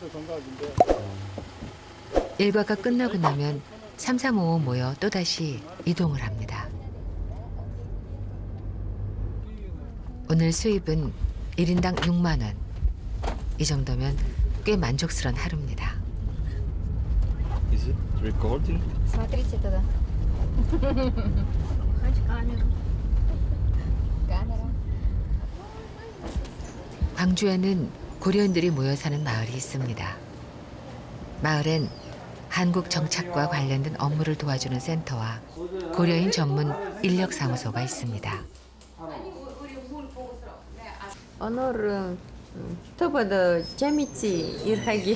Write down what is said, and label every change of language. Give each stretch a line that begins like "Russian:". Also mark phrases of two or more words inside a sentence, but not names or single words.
Korean: 일과가 끝나고 나면 3355 모여 또다시 이동을 합니다. 오늘 수입은 1인당 6만 원. 이 정도면 꽤 만족스러운 하루입니다.
English: Is it recording?
Russian: Смотрите туда. Хоть камеру. Камера.
Korean: 광주에는 고려인들이 모여 사는 마을이 있습니다. 마을엔 한국 정착과 관련된 업무를 도와주는 센터와 고려인 전문 인력사무소가 있습니다. 오늘은 저보다 재밌지 일하기.